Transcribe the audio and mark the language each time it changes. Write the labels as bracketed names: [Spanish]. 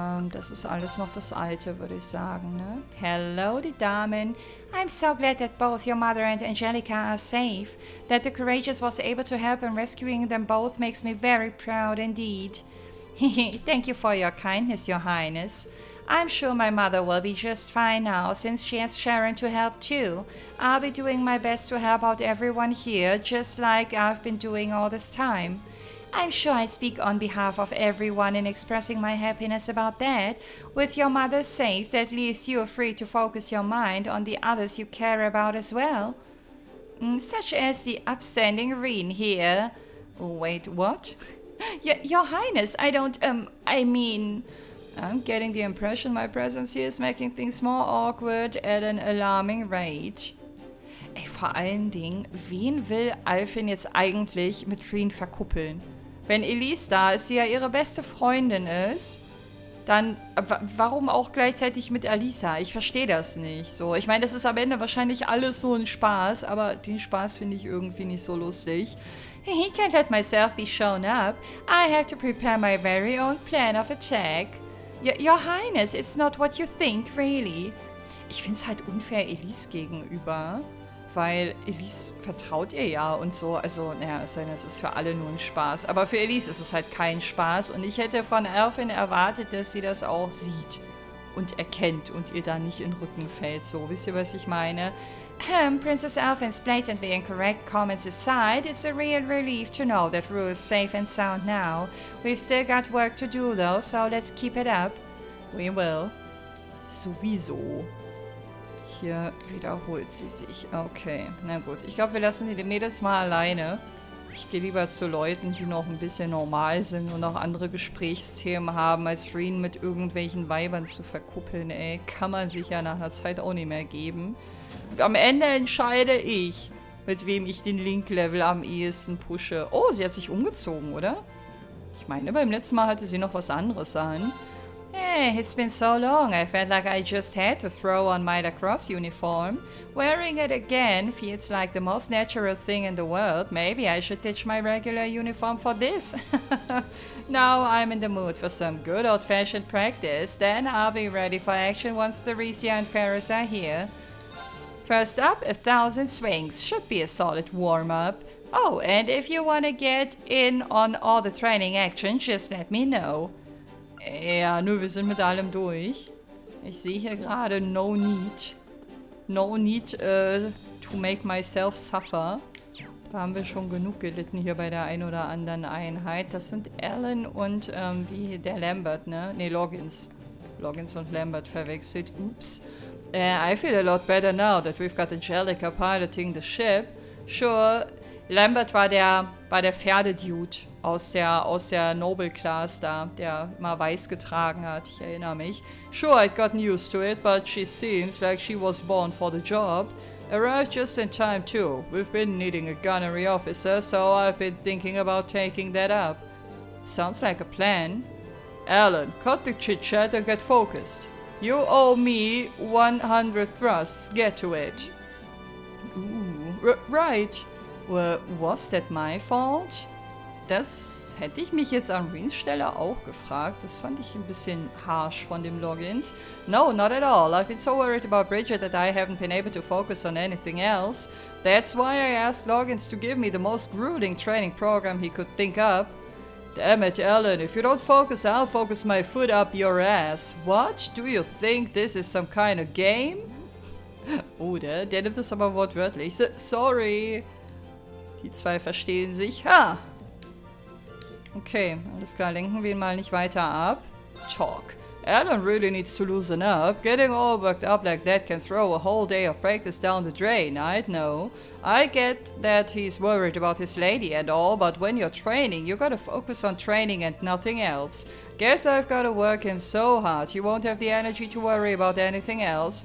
[German] Das ist alles noch das Alte, würde ich sagen, ne? Hello, die Damen. [English] I'm so glad that both your mother and Angelica are safe. That the Courageous was able to help in rescuing them both makes me very proud indeed. Thank you for your kindness, Your Highness. I'm sure my mother will be just fine now, since she has Sharon to help too. I'll be doing my best to help out everyone here, just like I've been doing all this time. I'm sure I speak on behalf of everyone in expressing my happiness about that. With your mother safe, that leaves you free to focus your mind on the others you care about as well. Such as the upstanding Reen here. Wait, what? Your Highness, I mean... I'm getting the impression my presence here is making things more awkward at an alarming rate. [German] Ey, vor allen Dingen, wen will Alfin jetzt eigentlich mit Reen verkuppeln? Wenn Elise da ist, die ja ihre beste Freundin ist, dann warum auch gleichzeitig mit Alisa? Ich verstehe das nicht. So, ich meine, das ist am Ende wahrscheinlich alles so ein Spaß, aber den Spaß finde ich irgendwie nicht so lustig. [English] He can't let myself be shown up. I have to prepare my very own plan of attack. Your Highness, it's not what you think, really. [German] Ich find's halt unfair Elise gegenüber, weil Elise vertraut ihr ja und so. Also, naja, es ist für alle nur ein Spaß. Aber für Elise ist es halt kein Spaß. Und ich hätte von Elfin erwartet, dass sie das auch sieht und erkennt und ihr da nicht in den Rücken fällt. So, wisst ihr, was ich meine? [English] Princess Elfin's blatantly incorrect comments aside, it's a real relief to know that Rue is safe and sound now. We've still got work to do though, so let's keep it up. We will. [German] Sowieso. Hier wiederholt sie sich. Okay, na gut. Ich glaube, wir lassen die Mädels mal alleine. Ich gehe lieber zu Leuten, die noch ein bisschen normal sind und auch andere Gesprächsthemen haben, als Reen mit irgendwelchen Weibern zu verkuppeln, ey. Kann man sich ja nach einer Zeit auch nicht mehr geben. Am Ende entscheide ich, mit wem ich den Link-Level am ehesten pushe. Oh, sie hat sich umgezogen, oder? Ich meine, beim letzten Mal hatte sie noch was anderes an. [English] Hey, it's been so long, I felt like I just had to throw on my lacrosse uniform. Wearing it again feels like the most natural thing in the world. Maybe I should ditch my regular uniform for this. Now I'm in the mood for some good old-fashioned practice. Then I'll be ready for action once Theresia and Ferris are here. First up, 1,000 swings. Should be a solid warm-up. Oh, and if you want to get in on all the training action, just let me know. [German] Ja, nö, wir sind mit allem durch. Ich sehe hier gerade [English] no need. No need to make myself suffer. [German] Da haben wir schon genug gelitten hier bei der ein oder anderen Einheit. Das sind Alan und wie der Lambert, ne? Ne, Loggins. Loggins und Lambert verwechselt. Oops. [English] I feel a lot better now that we've got Angelica piloting the ship. [German] Sure, Lambert war der Pferdedude aus der Noble Class da, der mal weiß getragen hat. Ich erinnere mich. [English] Sure, I'd gotten used to it, but she seems like she was born for the job. Arrived just in time too. We've been needing a gunnery officer, so I've been thinking about taking that up. Sounds like a plan. Alan, cut the chit-chat and get focused. You owe me 100 thrusts. Get to it. Ooh, right. Well, was that my fault? [German] Das hätte ich mich jetzt an Reens Stelle auch gefragt. Das fand ich ein bisschen harsh von dem Loggins. [English] No, not at all. I've been so worried about Bridget that I haven't been able to focus on anything else. That's why I asked Loggins to give me the most grueling training program he could think up. Damn it, Alan. If you don't focus, I'll focus my foot up your ass. What? Do you think this is some kind of game? [German] Oder? Der nimmt es aber wortwörtlich. Sorry. Die zwei verstehen sich. Ha! Okay, alles klar. Lenken wir ihn mal nicht weiter ab. [English] Talk. Alan really needs to loosen up. Getting all worked up like that can throw a whole day of practice down the drain, I'd know. I get that he's worried about his lady and all, but when you're training, you gotta focus on training and nothing else. Guess I've gotta work him so hard, you won't have the energy to worry about anything else.